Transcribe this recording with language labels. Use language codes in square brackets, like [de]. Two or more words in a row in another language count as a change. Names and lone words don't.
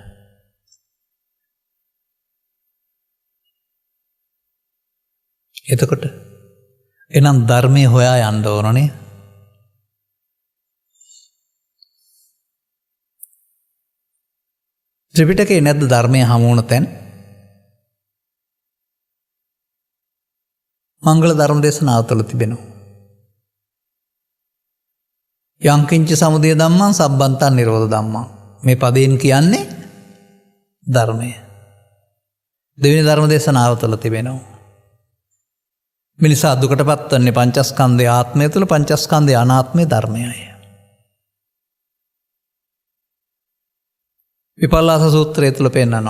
[si] එතකොට එහෙනම් ධර්මයේ හොයා යන්න ඕනනේ. ත්‍රිපිටකේ නැද්ද ධර්මයේ හමු වුණ තැන්? මංගල ධර්ම දේශනාව තුළ තිබෙනවා. [pi] යංකින්ච සමුදය ධම්මං සබ්බන්තං නිරෝධ ධම්මං. [si] මේ පදයෙන් කියන්නේ ධර්මය. දෙවෙනි ධර්ම දේශනාව තුළ තිබෙනවා. මිනිසා දුකටපත් වන්නේ පංචස්කන්ධය ආත්මය තුළ, පංචස්කන්ධය අනාත්මය ධර්මයයි. විපල්ලාස සූත්‍රය තුළ පෙන්නනවා.